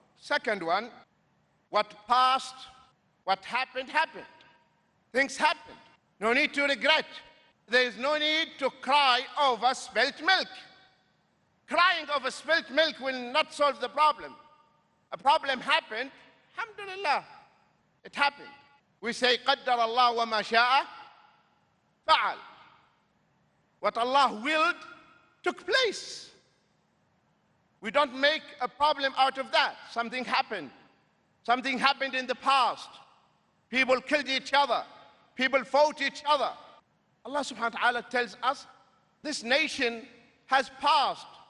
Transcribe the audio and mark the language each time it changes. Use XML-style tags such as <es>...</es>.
<en>Second one, what passed, what happened, happened. Things happened. No need to regret. There is no need to cry over spilt milk. Crying over spilt milk will not solve the problem. A problem happened, alhamdulillah, it happened. We say,</en> <ar>قَدَّرَ اللَّهُ وَمَا شَاءَ فَعَلَ.</ar> <en>What Allah willed took place. We don't make a problem out of that. Something happened. Something happened in the past. People killed each other. People fought each other. Allah subhanahu wa ta'ala tells us, this nation has passed.</en>